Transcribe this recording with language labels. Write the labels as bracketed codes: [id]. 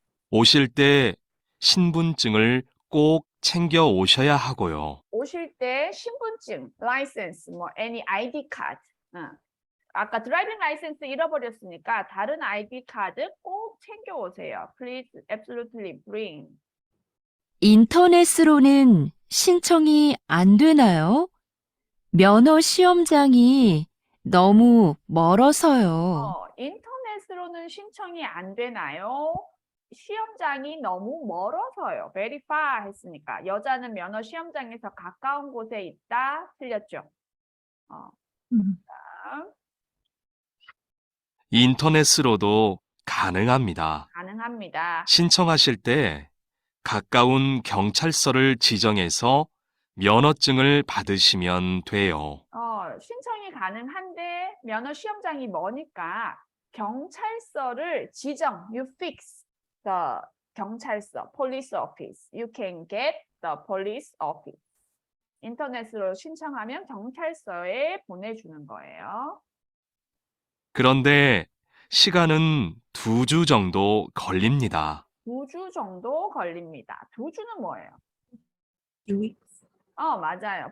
[ko] 오실 때 신분증을 꼭 챙겨 오셔야 하고요. 오실 때 신분증, 라이센스, 뭐 any ID 카드 아까 드라이빙 라이센스 잃어버렸으니까 다른 ID 카드 꼭 챙겨 오세요. [en] Please absolutely bring. [ko] 인터넷으로는 신청이 안 되나요? 면허 시험장이 너무 멀어서요. 인터넷으로는 신청이 안 되나요? 시험장이 너무 멀어서요. Very far 했으니까 여자는 면허 시험장에서 가까운 곳에 있다. 틀렸죠? 다음. 인터넷으로도 가능합니다. 가능합니다. 신청하실 때 가까운 경찰서를 지정해서 면허증을 받으시면 돼요. 신청이 가능한데 면허 시험장이 머니까 경찰서를 지정, [en] you fix the [ko] 경찰서, [en] police office. You can get the police office. [ko] 인터넷으로 신청하면 경찰서에 보내주는 거예요. 그런데 시간은 2주 정도 걸립니다. 2주 정도 걸립니다. 2주는 뭐예요? [en] 2weeks. [ko] 맞아요.